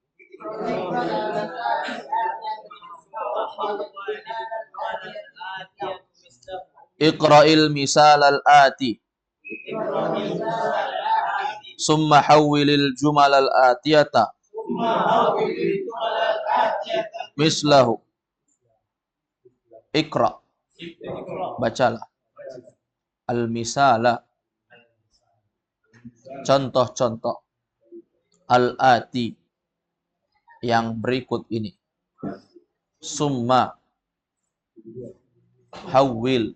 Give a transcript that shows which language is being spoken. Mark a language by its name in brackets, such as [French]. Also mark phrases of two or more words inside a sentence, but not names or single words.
[Arabic] اقرأ المثال الآتي ثم حوّل الجمل الآتية مثله. [Indonesian] Iqra. Bacalah. Al-misala. Contoh-contoh. Al-ati. Yang berikut ini. [Arabic] ثم. حوّل.